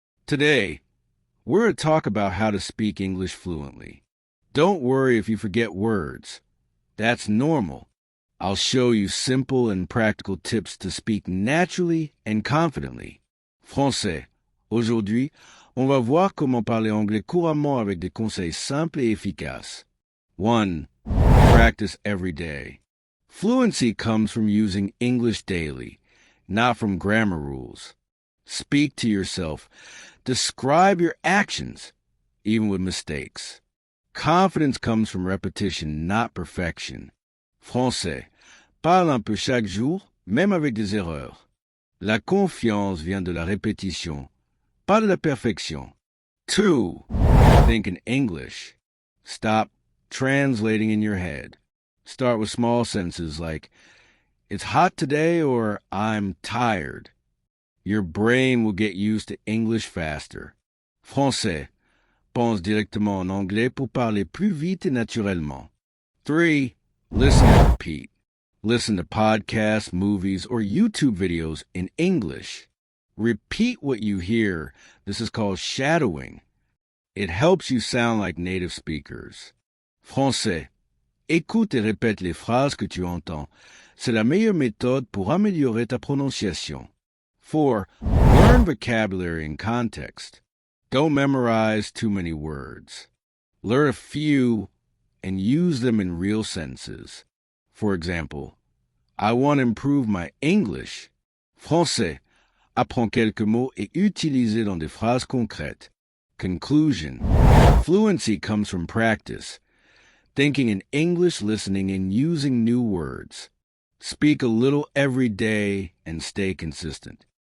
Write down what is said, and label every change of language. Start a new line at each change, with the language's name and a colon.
English: Today, we're going to talk about how to speak English fluently. Don't worry if you forget words. That's normal. I'll show you simple and practical tips to speak naturally and confidently.
French: Français. Aujourd'hui, on va voir comment parler anglais couramment avec des conseils simples et efficaces.
English: 1. Practice every day. Fluency comes from using English daily, not from grammar rules. Speak to yourself. Describe your actions, even with mistakes. Confidence comes from repetition, not perfection.
French: Français. Parle un peu chaque jour, même avec des erreurs. La confiance vient de la répétition, pas de la perfection.
English: 2. Think in English. Stop translating in your head. Start with small sentences like, it's hot today or I'm tired. Your brain will get used to English faster.
French: Français. Pense directement en anglais pour parler plus vite et naturellement.
English: 3. Listen and repeat. Listen to podcasts, movies, or YouTube videos in English. Repeat what you hear. This is called shadowing. It helps you sound like native speakers.
French: Français. Écoute et répète les phrases que tu entends. C'est la meilleure méthode pour améliorer ta prononciation.
English: 4. Learn vocabulary in context. Don't memorize too many words. Learn a few and use them in real sentences. For example, I want to improve my English.
French: Français. Apprends quelques mots et utilise-les dans des phrases concrètes.
English: Conclusion. Fluency comes from practice. Thinking in English, listening, and using new words. Speak a little every day and stay consistent.